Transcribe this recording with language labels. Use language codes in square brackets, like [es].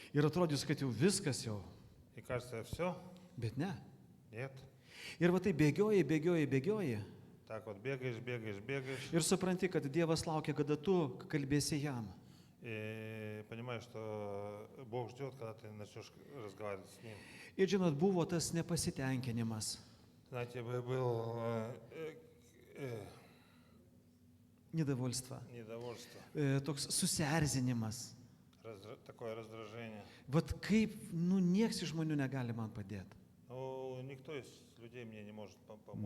[lt] Ir atrodys, kad jau viskas jau. [ru] И кажется, все? [lt] Bet ne. [ru] Нет. [lt] Ir va tai bėgioji. [ru] Так вот бегаешь. [lt] Ir supranti, kad Dievas laukia, kada tu kalbėsi jam. [ru] И понимаешь, что Бог ждет, когда ты начнешь разговаривать с Ним. [lt] Ir žinot, buvo tas nepasitenkinimas, [ru] Знаете, был nedavolstva, недовольство, [lt] toks susierzinimas. [ru] такое раздражение. [lt] Vat kaip, nieks iš žmonių negali man padėti. [ru] Но никто из людей мне не может помочь.